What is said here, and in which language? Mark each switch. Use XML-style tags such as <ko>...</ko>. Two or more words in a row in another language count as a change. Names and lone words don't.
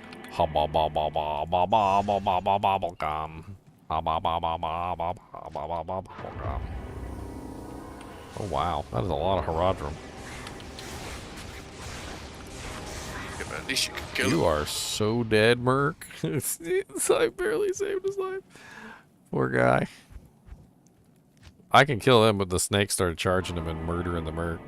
<en>Hubba ba ba ba ba ba ba ba ba ba ba gum. Hubba ba ba ba ba ba ba ba ba ba gum. Oh wow, that is a lot of Haradrim. Yeah, but at least you can kill You him. are so dead, Merc. I barely saved his life. Poor guy. I can kill him, but the snake started charging him and murdering the Merc.</en>